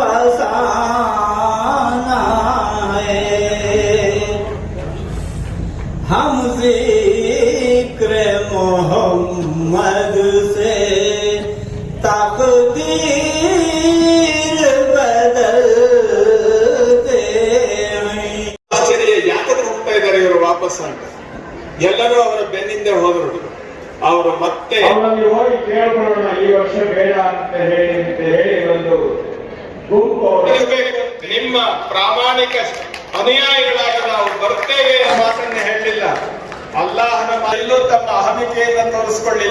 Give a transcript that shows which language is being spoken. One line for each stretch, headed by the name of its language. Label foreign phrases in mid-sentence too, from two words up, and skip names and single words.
Urdu: فسانہ ہے ہم ذکر محمد سے تقدیر بدلتے ہیں.
Kannada: ಆಶ್ಚರ್ಯ ಯಾತಕ್ಕೆ ಹೋಗ್ತಾ ಇದ್ದಾರೆ ಇವರು ವಾಪಸ್ ಅಂತ ಎಲ್ಲರೂ ಅವರ ಬೆನ್ನಿಂದ ಹೋದರು ಅವರು ಮತ್ತೆ ಅವರಲ್ಲಿ ಹೋಗಿ ಕೇಳ್ಕೊಳ್ಳೋಣ ಈ ವರ್ಷ ಬೇಡ ಅಂತ ಹೇಳಿ ಒಂದು ಗುಂಪು ನಿಮ್ಮ ಪ್ರಾಮಾಣಿಕ ಅನುಯಾಯಿಗಳಾಗಿ ನಾವು ಬರ್ತೇವೆ ಎಂಬ ಮಾತನ್ನ ಹೇಳಲಿಲ್ಲ ಅಲ್ಲಾಹನ ಎಲ್ಲೂ ತಮ್ಮ ಅಹಮಿಕೆಯನ್ನು ತೋರಿಸಿಕೊಳ್ಳಿಲ್ಲ.